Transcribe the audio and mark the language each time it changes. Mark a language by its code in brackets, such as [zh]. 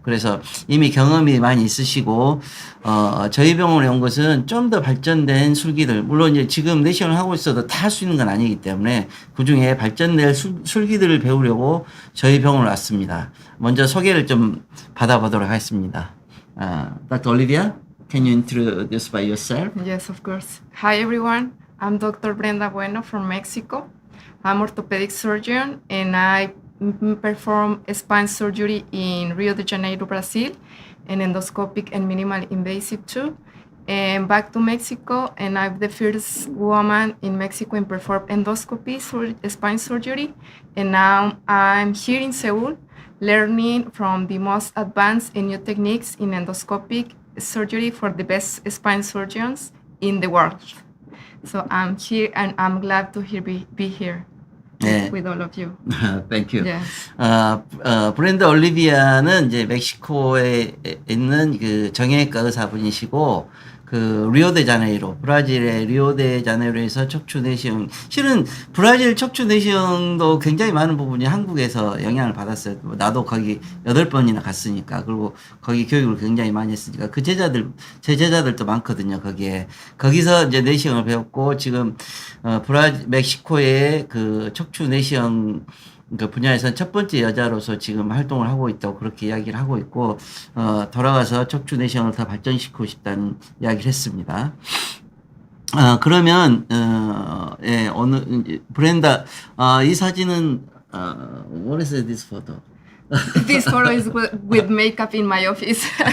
[ko] 그래서 이미 경험이 많이 있으시고, 저희 병원에 온 것은 좀 더 발전된 술기들, 물론 이제 지금 내시경을 하고 있어도 다 할 수 있는 건 아니기 때문에 그 중에 발전된 술기들을 배우려고 저희 병원을 왔습니다. 먼저 소개를 좀 받아보도록 하겠습니다. [en] Dr. Olivia, can you introduce by yourself? Yes, of course. Hi, everyone. I'm Dr. Brenda Bueno from Mexico. I'm orthopedic surgeon and I perform spine surgery in Rio de Janeiro, Brazil, and endoscopic and minimal invasive too. And back to Mexico, and I'm the first woman in Mexico in perform endoscopy spine surgery. And now I'm here in Seoul, learning from the most advanced and new techniques in endoscopic surgery for the best spine surgeons in the world. So I'm here and I'm glad to be here [ko] 네. [en] with all of you. Thank you. Yeah. [ko] 브렌드 올리비아는 이제 멕시코에 있는 그 정형외과 의사분이시고, 그 리오데자네이로, 브라질의 리오데자네이로에서 척추 내시경, 실은 브라질 척추 내시경도 굉장히 많은 부분이 한국에서 영향을 받았어요. 나도 거기 8번이나 갔으니까. 그리고 거기 교육을 굉장히 많이 했으니까. 제 제자들도 많거든요, 거기에. 거기서 이제 내시경을 배웠고, 지금, 멕시코의 그 척추 내시경 그 분야에서 첫 번째 여자로서 지금 활동을 하고 있다고 그렇게 이야기를 하고 있고, 돌아가서 척추 내시경을 더 발전시키고 싶다는 이야기를 했습니다. 그러면, 예, 오늘, 브렌다, 이 사진은, [en] what is this photo? This photo is with makeup in my office.